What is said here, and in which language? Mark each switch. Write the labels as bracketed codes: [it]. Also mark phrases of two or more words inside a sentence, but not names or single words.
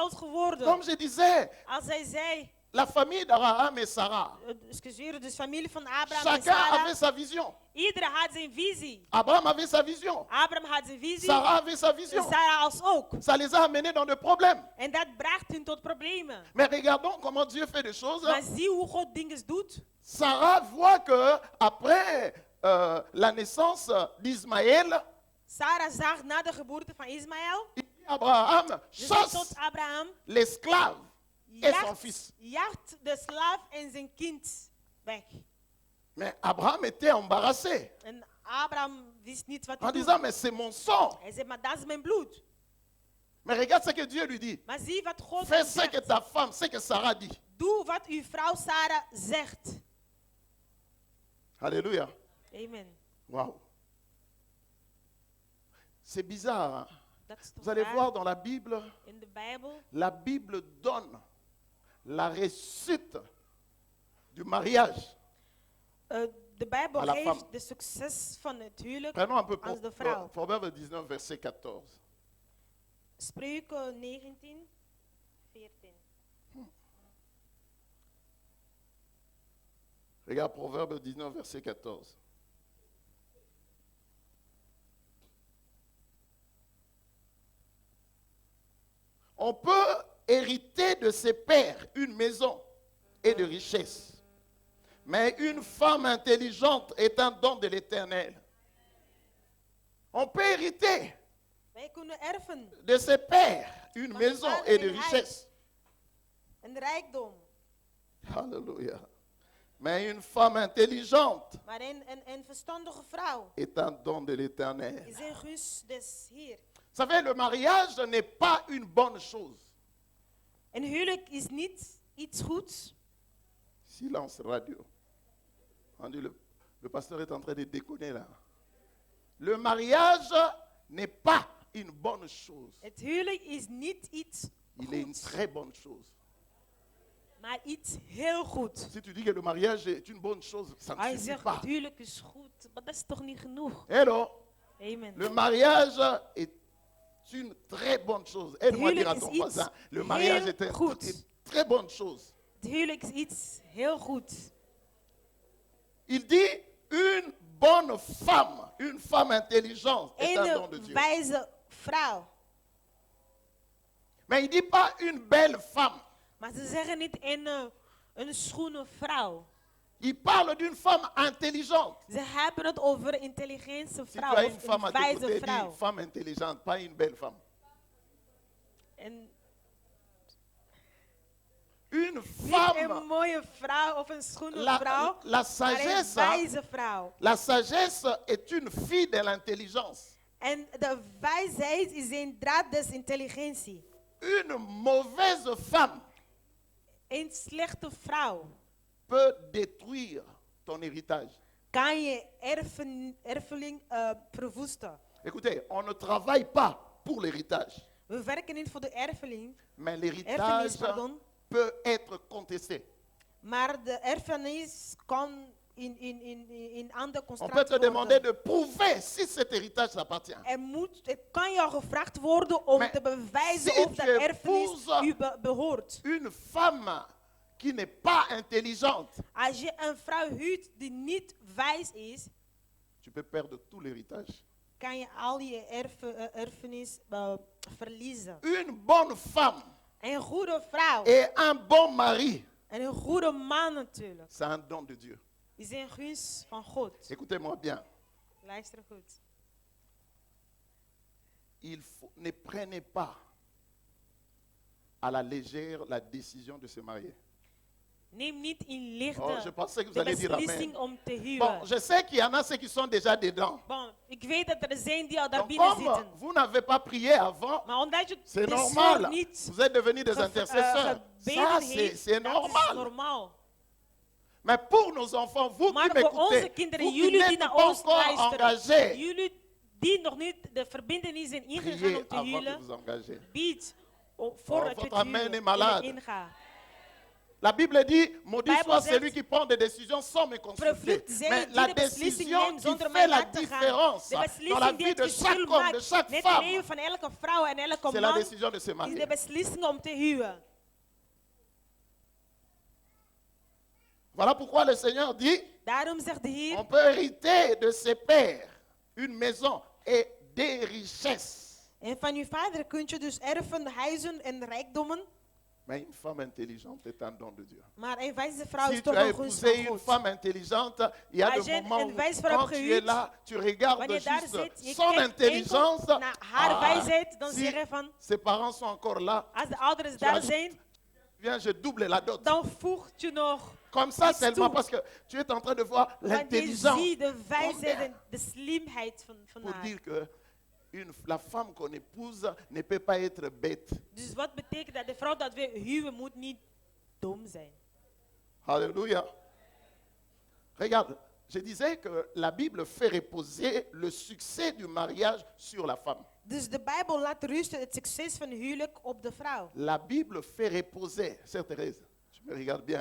[fr] Comme je disais, [nl] Als hij zei, [fr] la famille d'Abraham et Sarah, [nl] Excuseer, dus familie van Abraham en [fr] chacun avait [nl] Sarah. [fr] sa vision. [nl] Iedereen had zijn visie. [fr] Abraham avait sa vision. [nl] Abraham had zijn visie. [fr] Sarah avait sa [nl] En [fr] vision. [nl] Sarah als ook. [fr] Ça les a amenés dans des problèmes. [nl] En dat bracht hun tot problemen. [fr] Mais regardons comment Dieu fait des choses. [nl] Maar zie hoe God dingen doet. [fr] Sarah voit que après la naissance d'Ismaël, [nl] Sarah zag na de geboorte van Ismaël. [fr] Abraham [nl] Ze zei tot [fr] chasse [nl] Abraham. [fr] l'esclave et son fils. [nl] Jaagt de slaaf en zijn kind weg. [fr] Mais Abraham était embarrassé [nl] En Abraham wist niet wat [fr] en [nl] hij [fr] disant, [nl] doet. [fr] mais c'est mon sang. [nl] Hij zei, maar dat is mijn bloed. [fr] Mais regarde ce que Dieu lui dit. [nl] Maar zie wat God [fr] Fais [nl] hem [fr] ce que [nl] zegt. [fr] ta femme, ce que Sarah dit. [nl] Doe wat uw vrouw Sarah zegt. [fr] Alléluia. Amen. Waouh. C'est bizarre. Hein? [nl] Dat is toch [fr] Vous allez [nl] waar? [fr] voir dans la Bible, [nl] In de Bijbel. [fr] la Bible donne la réussite du mariage. [nl] De Bijbel [fr] À la [nl] geeft [fr] femme. [nl] de succes van het huwelijk [fr] Prenons un peu [nl] als de vrouw. [fr] Proverbe 19, verset 14. [nl] Spreuken 19, 14. [fr] Regarde Proverbe 19, verset 14. On peut hériter de ses pères une maison et de richesses. Mais une femme intelligente est un don de l'Éternel. On peut hériter [nl] Wij kunnen erven [fr] de ses pères une [nl] Van [fr] maison [nl] vader [fr] et de [nl] en huis. [fr] richesses. [nl] en rijkdom. [fr] Alléluia. Mais une femme intelligente [nl] Maar een verstandige vrouw [fr] est un don de l'Éternel. [nl] is een gunst des Heer. [fr] Vous savez, le mariage n'est pas une bonne chose. [nl] Een huwelijk is niet iets goeds. [fr] Silence radio. On dit, le pasteur est en train de déconner là. Le mariage n'est pas une bonne chose. [nl] Het huwelijk is niet iets [fr] Il est une [nl] goeds, [fr] très bonne chose. [nl] maar iets heel goed. [fr] Si tu dis que le mariage est une bonne chose, ça ne [nl] Hij [fr] suffit [nl] zegt, [fr] pas. [nl] het huwelijk is goed, maar dat is toch niet genoeg? [en] Hello. [fr] Amen. Le mariage est une très bonne chose. Aide-moi à dire à ton [nl] Huwelijk is [fr] voisin, le [nl] iets [fr] mariage [nl] heel [fr] est une [nl] goed. [fr] très bonne chose. [nl] Het huwelijk is iets heel goed. [fr] Il dit une bonne femme intelligente est un don de [nl] Een [fr] Dieu. [nl] wijze vrouw. [fr] Mais il ne dit pas une belle femme. [nl] Maar ze zeggen niet een schone vrouw. [fr] Il parle d'une femme intelligente. [nl] Ze hebben het over een intelligente [fr] Si tu [nl] vrouw [fr] as une [nl] of [fr] femme [nl] een [fr] à tes [nl] wijze [fr] côtés, dis [nl] vrouw. [fr] femme intelligente, pas une belle femme. [nl] En [fr] Une [nl] niet een [fr] femme, [nl] mooie vrouw of een schone [fr] la [nl] vrouw, [fr] la [nl] maar een [fr] sagesse, [nl] wijze vrouw. [fr] la sagesse est une fille de l'intelligence. [nl] En de wijsheid is een draad des intelligentie. [fr] Une mauvaise femme [nl] Een slechte vrouw [fr] peut détruire ton héritage. [nl] kan je erfeling verwoesten. [fr] Écoutez, on ne travaille pas pour l'héritage, [nl] We werken niet voor de erfeling, [fr] mais [nl] erfenis, [fr] l'héritage pardon. peut être contesté. [nl] Maar de erfenis kan in andere [fr] On peut [nl] constructie [fr] te demander [nl] worden. [fr] de prouver si cet héritage t'appartient. [nl] Het kan jou gevraagd worden om Maar te bewijzen [fr] si [nl] of dat [fr] tu [nl] erfenis [fr] épouses [nl] u behoort. [fr] Une femme qui n'est pas intelligente, [nl] Als je een vrouw huwt die niet wijs is, [fr] tu peux perdre tout l'héritage. [nl] kan je al je erfenis verliezen. [fr] Une bonne femme [nl] Een goede vrouw [fr] et un bon mari, [nl] en een goede man natuurlijk [fr] c'est un don de Dieu. [nl] is een gunst van God. [fr] Écoutez-moi bien. [nl] Luister goed. [fr] Ne prenez pas à la légère la décision de se marier. [nl] Neem niet in lichte [fr] Oh, je pensais que vous [nl] de [fr] alliez dire [nl] beslissing [fr] amen. [nl] om te huwen. [fr] Bon, je sais qu'il y en a ceux qui sont déjà dedans. [nl] Bon, ik weet dat er zijn die al daar [fr] Donc, [nl] binnen [fr] comme [nl] zitten. [fr] vous n'avez pas prié avant, [nl] Maar omdat je [fr] c'est [nl] de [fr] normal. [nl] schuld niet [fr] Vous êtes devenus des intercesseurs. [nl] gebeden [fr] Ça, [nl] heeft, [fr] c'est [nl] dat is [fr] normal. [nl] normaal. [fr] Mais pour nos enfants, vous [nl] Maar [fr] qui [nl] voor onze [fr] m'écoutez, [nl] kinderen, [fr] vous qui [nl] jullie die [fr] n'êtes [nl] naar [fr] pas [nl] ons [fr] encore [nl] luisteren, [fr] engagés, [nl] jullie die nog niet de verbindenis zijn ingegaan [fr] priez [nl] om te [fr] avant de [nl] huwelen, [fr] vous engager. [nl] bied voordat je [fr] votre [nl] het [fr] amen [nl] huwelijk [fr] est malade. [nl] ingaat. [fr] La Bible dit, maudit [nl] Bible [fr] soit [nl] zegt, [fr] celui qui prend des décisions sans me consulter. [nl] Vervloekt zij [fr] Mais [nl] die [fr] la [nl] de beslissing [fr] décision [nl] neemt [fr] qui [nl] zonder [fr] fait [nl] mij [fr] la [nl] na te gaan. [fr] différence [nl] De [fr] dans la [nl] beslissing die [fr] vie [nl] het [fr] de [nl] verschil [fr] chaque homme, [nl] de maakt [fr] chaque [nl] met het leven [fr] femme, [nl] van elke vrouw en elke [fr] c'est la [nl] man, [fr] décision de se [nl] is de [fr] marier. [nl] beslissing om te huwen. [fr] Voilà pourquoi le Seigneur dit, [nl] Daarom zegt de Heer, [fr] on peut hériter de ses pères une maison et des richesses. [nl] en van uw vader kunt je dus erven, huizen en rijkdommen. [fr] Mais une femme intelligente est un don de Dieu. [nl] Maar een wijze vrouw is [fr] Si tu [nl] toch [fr] as [nl] een gunst [fr] épousé [nl] van [fr] une [nl] God. [fr] femme intelligente, il y a [nl] Als [fr] des [nl] je [fr] moments [nl] een [fr] où, [nl] wijsvrouw [fr] quand tu es [nl] hebt [fr] là, tu regardes [nl] Wanneer je daar [fr] juste [nl] zit, je [fr] son [nl] kijkt [fr] intelligence. [nl] enkel naar haar wijsheid, dan [fr] si [nl] zeg je van, [fr] ses parents sont encore là, [nl] als de ouders [fr] tu [nl] daar [fr] ajoutes, [nl] zijn, [fr] viens, je double la dot. [nl] dan voegt je nog. [fr] Comme ça [nl] iets [fr] seulement [nl] toe. [fr] parce que tu es en train de voir [nl] Want je [fr] l'intelligence. [nl] ziet de wijsheid [fr] Combien? [nl] en de slimheid van [fr] Pour [nl] haar. [fr] dire que la femme qu'on épouse ne peut pas être bête. [nl] Dus wat betekent dat de vrouw dat we huwen moet niet dom zijn. [fr] Alléluia. Regarde, je disais que la Bible fait reposer le succès du mariage sur la femme. [nl] Dus de Bijbel laat rusten het succes van huwelijk op de vrouw. [fr] La Bible fait reposer, sœur Thérèse, tu me regardes bien.